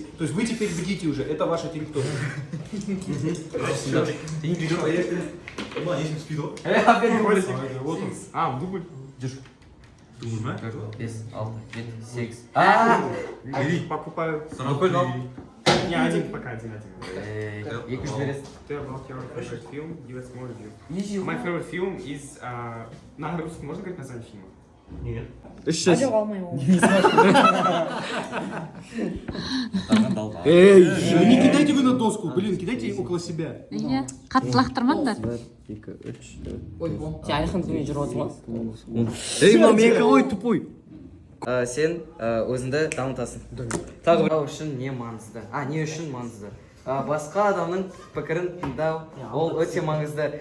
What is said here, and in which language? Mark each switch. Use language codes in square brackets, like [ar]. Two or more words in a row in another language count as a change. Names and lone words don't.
[ru] То есть вы теперь бедите уже, это ваша территория. Вот он. Дубль. Держи. Дубль, ма? 5, 6, 7. Покупаю. Не, один пока, один. [kk] Екі жүз бересің. [en] Ты about your favorite film, give us more review. My favorite film is... [ru] На русском можно говорить название фильма? Нет. [kk] Жоқ алмаймын ол. [ru] Не кидайте вы на доску, блин, кидайте около себя. [kk] Иә, қатты лақтырмаңдар. 2, 3, 4. Ой, бол. Сен Алихан күнге жүріп отырсың ба? Ей, мына менікі ғой, тупой. Сен өзіңді дамытасың. Тағы бір үшін не маңызды? Не үшін маңызды? Басқа адамның пікірін тыңдау, ол өте маңызды.